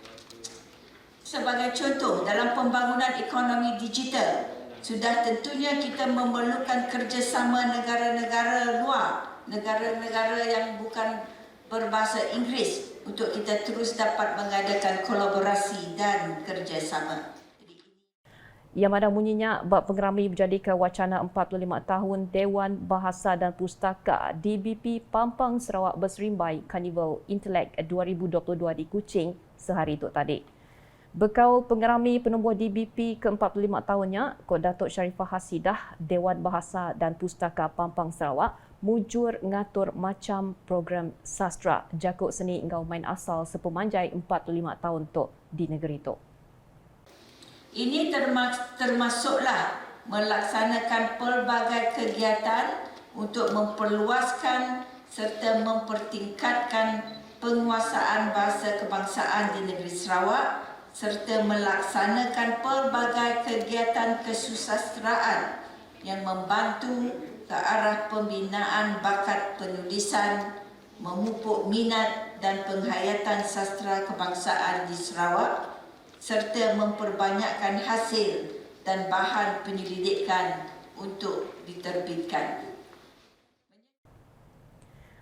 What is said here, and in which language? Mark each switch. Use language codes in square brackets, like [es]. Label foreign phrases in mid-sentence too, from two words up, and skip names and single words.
[ms] Sebagai contoh, dalam pembangunan ekonomi digital, sudah tentunya kita memerlukan kerjasama negara-negara luar, negara-negara yang bukan berbahasa Inggeris untuk kita terus dapat mengadakan kolaborasi dan kerjasama. [iba] Ia madah bunyinya bab pengerami berjadi ke wacana 45 tahun Dewan Bahasa dan Pustaka DBP Pampang Sarawak Berserimbai Carnival Intellect 2022 di Kuching sehari itu tadi. Bekau pengerami penubuh DBP ke-45 tahunnya, Kod Datuk Sharifah Hasidah Dewan Bahasa dan Pustaka Pampang Sarawak mujur ngatur macam program sastra jakut seni engkau main asal sepemanjai 45 tahun tu di negeri tu. [ms] Ini termasuklah melaksanakan pelbagai kegiatan untuk memperluaskan serta mempertingkatkan penguasaan bahasa kebangsaan di negeri Sarawak serta melaksanakan pelbagai kegiatan kesusasteraan yang membantu ke arah pembinaan bakat penulisan, memupuk minat dan penghayatan sastra kebangsaan di Sarawak serta memperbanyakkan hasil dan bahan penyelidikan untuk diterbitkan.